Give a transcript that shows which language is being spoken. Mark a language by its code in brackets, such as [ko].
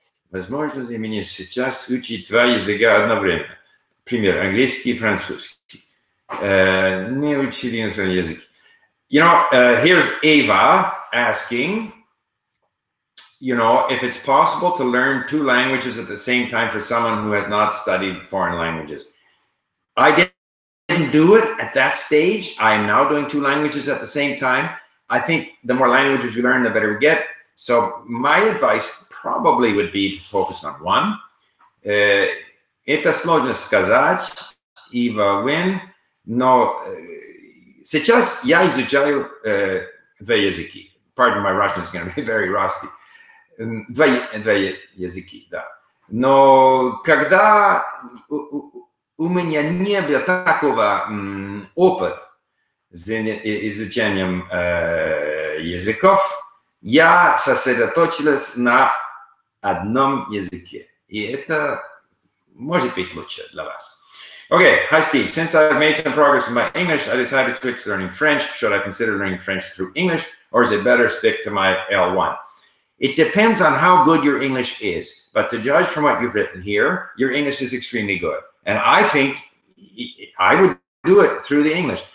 [ru] Возможно ли мне сейчас учить два языка одновременно? Пример, английский и французский. Не учили иностранный язык. [en] You know, here's Ava asking, you know, if it's possible to learn 2 languages at the same time for someone who has not studied foreign languages. I didn't do it at that stage. I am now doing 2 languages at the same time. I think the more languages we learn, the better we get. So my advice probably would be to focus on one. [ru] Это сложно сказать, Eva Win, но сейчас я изучаю 2 языки. [en] Pardon, my Russian is going to be very rusty. [ru] 2 языки, да. Но когда у меня не было такого опыта с изучением языков, я сосредоточилась на одном языке. И это может быть лучше для вас. [en] Okay, hi Steve. Since I've made some progress with my English, I decided to switch to learning French. Should I consider learning French through English, or is it better stick to my L1? It depends on how good your English is, but to judge from what you've written here, your English is extremely good. And I think I would do it through the English.